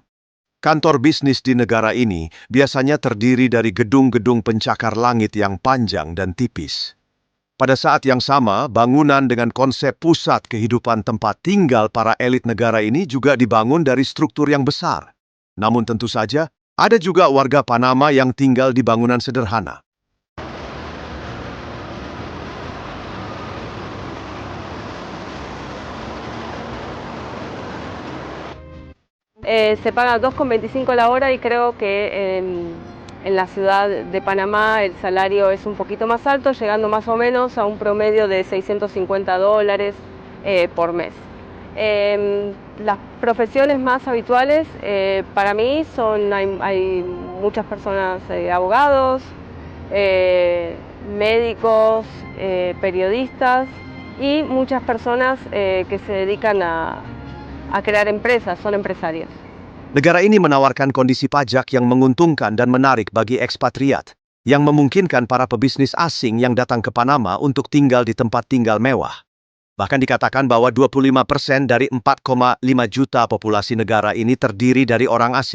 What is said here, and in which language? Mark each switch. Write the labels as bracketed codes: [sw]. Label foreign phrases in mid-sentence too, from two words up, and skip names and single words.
[id] Kantor bisnis di negara ini biasanya terdiri dari gedung-gedung pencakar langit yang panjang dan tipis. Pada saat yang sama, bangunan dengan konsep pusat kehidupan tempat tinggal para elit negara ini juga dibangun dari struktur yang besar. Namun tentu saja, ada juga warga Panama yang tinggal di bangunan sederhana. [es] Se paga 2,25 la hora y creo que en la ciudad de Panamá el salario es un poquito más alto, llegando más o menos a un promedio de $650 por mes. Las profesiones más habituales para mí son, hay muchas personas, abogados, médicos, periodistas, y muchas personas que se dedican a crear empresas, son empresarios. [id] Negara ini menawarkan kondisi pajak yang menguntungkan dan menarik bagi ekspatriat, yang memungkinkan para pebisnis asing yang datang ke Panama untuk tinggal di tempat tinggal mewah. Bahkan dikatakan bahwa 25% dari 4,5 juta populasi negara ini terdiri dari orang asing.